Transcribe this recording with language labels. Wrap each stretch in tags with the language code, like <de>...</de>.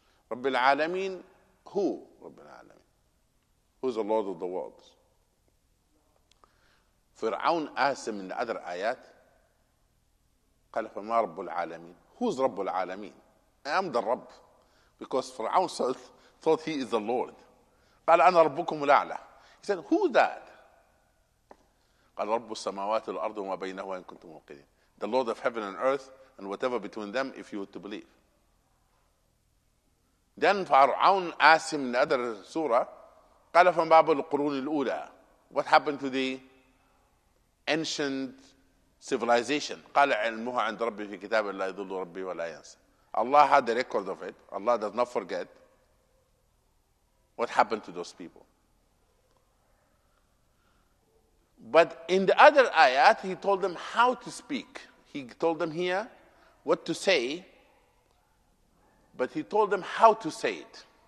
<en>Rabb al-Alameen, who? Rabb al-Alameen. Who's the Lord of the worlds? Fir'aun asked him in the other ayat,</en> <ar>قال فما رب العالمين.</ar> <en>Who's Rabb al-Alameen? I am the Rabb. Because Fir'aun thought he is the Lord.</en> <ar>قال أنا ربكم الأعلى.</ar> <en>He said, who's that?</en> <ar>قال رب السماوات والأرض وما بينهما إن كنتم موقنين.</ar> <en>The Lord of heaven and earth and whatever between them, if you were to believe. Then Fir'aun asked him in the other surah,</en> <ar>قال فما باب القرون الأولى.</ar> <en>What happened to the ancient civilization?</en> <ar>قال علمها عند ربي في كتاب لا يضل ربي ولا ينسى.</ar> <en>Allah had the record of it. Allah does not forget. What happened to those people? But in the other ayat, he told them how to speak. He told them here what to say, but he told them how to say it.</en>